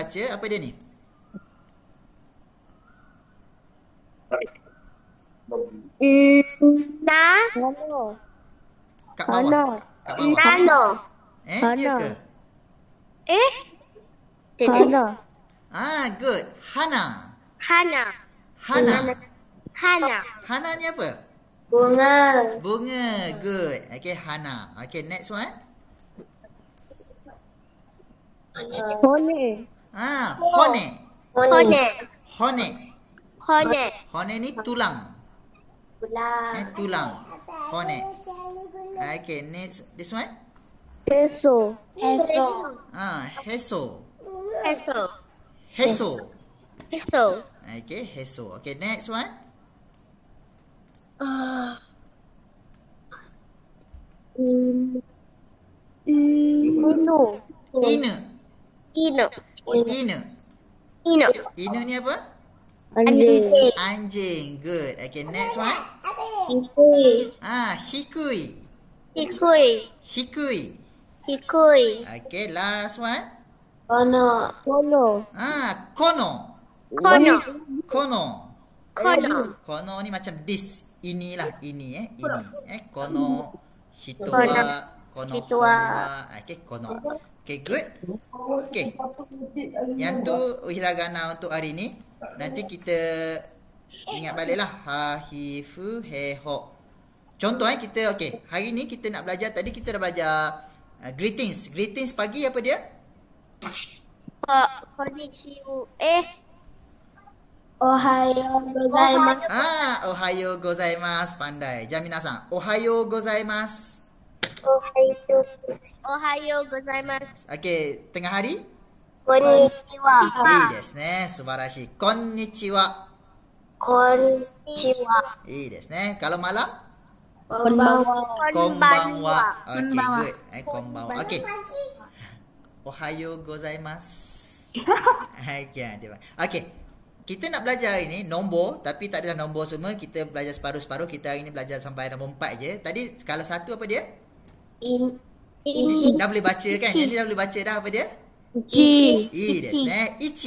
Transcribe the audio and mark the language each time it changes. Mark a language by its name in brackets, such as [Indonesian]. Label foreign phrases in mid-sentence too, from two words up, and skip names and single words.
[Malay] Baca apa dia ni? Kat bawah. [Japanese] Nano. [Malay] Ya ke? Good. Hana. Hana ni apa? Bunga. [English] Good. Okay, Hana. Okay, next one. [Malay] Hone ni tulang. Tulang. [English] Hone. Okay, next. This one. [Japanese] Peso. Heso. [English] Okay, heso. Okay, next one. [Malay] Inu ni apa? Anjing. [English] Good. Okay, next one. [Japanese] Hikui. [English] Okay, last one. Kono [Malay] ni macam [English] this. [Malay] Inilah ini. [Japanese] この人は. この本は. [English] Okay, kono. Okay, good. Okay. [Malay] Yang tu hiragana untuk hari ni. Nanti kita ingat baliklah. [Japanese] は、ひ、ふ、へ、ほ. [Malay] Contoh kita, okay. Hari ni kita nak belajar. Tadi kita dah belajar greetings. Greetings pagi apa dia? [Japanese] Konnichiwa. おはようございます. [Malay] Pandai. Minasan. [Japanese] おはようございます. [Malay] Okay, tengah hari? [Japanese] Konnichiwa. ですね。素晴らしい. Konnichiwa. ですね. [Malay] Kalau malam? [Japanese] Konbanwa. [English] Okay, good. [Japanese] Konbanwa. Okay. おはようございます. [English] Okay. [Malay] Kita nak belajar hari ni nombor, tapi tak adalah nombor semua. Kita belajar separuh-separuh. Kita hari ni belajar sampai nombor 4 je. Tadi kalau satu apa dia? [Japanese] Ichi. [Malay] Dah boleh baca kan? Yang ni dah boleh baca dah apa dia? [Japanese] Ichi. ですね。一.